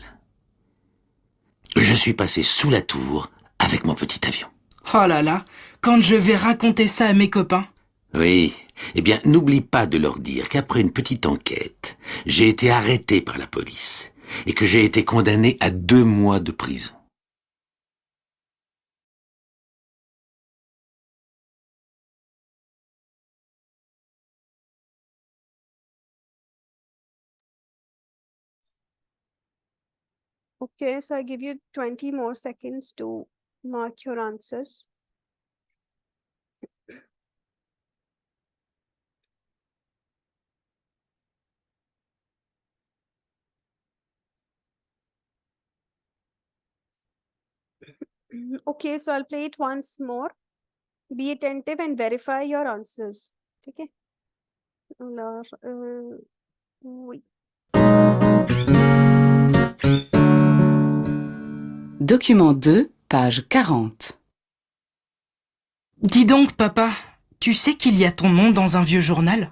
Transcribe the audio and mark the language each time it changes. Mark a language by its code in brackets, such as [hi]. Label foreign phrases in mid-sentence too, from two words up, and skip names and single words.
[fr] Je suis passé sous la tour avec mon petit avion. Oh là là, quand je vais raconter ça à mes copains. Oui, eh bien, n'oublie pas de leur dire qu'après une petite enquête, j'ai été arrêté par la police et que j'ai été condamné à 2 mois de prison. [en] Okay, so I give you 20 more seconds to mark your answers. Okay, so I'll play it once more. Be attentive and verify your answers. [hi] ठीक है? [fr] Alors, oui. Document 2, page 40. Dis donc, papa, tu sais qu'il y a ton nom dans un vieux journal?